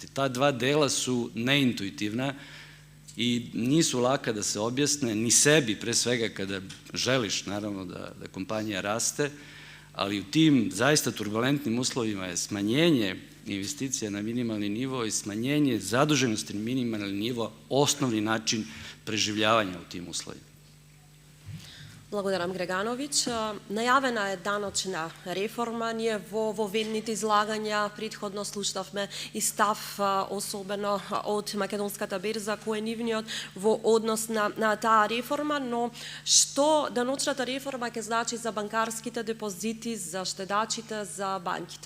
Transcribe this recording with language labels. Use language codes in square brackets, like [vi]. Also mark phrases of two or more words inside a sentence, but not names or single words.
[sr] Ta dva dela su neintuitivna i nisu laka da se objasne, ni sebi pre svega kada želiš naravno da kompanija raste, ali u tim zaista turbulentnim uslovima je smanjenje investicija na minimalni nivo i smanjenje zaduženosti na minimalni nivo osnovni način preživljavanja u tim uslovima. [mk] Благодарам, Грегановиќ. Најавена е даночна реформа. Ние во ведните излагања предходно слушнавме и став особено од Македонската Берза, кој е нивниот во однос на таа реформа, но што даночната реформа ќе значи за банкарските депозити, за штедачите, за банките?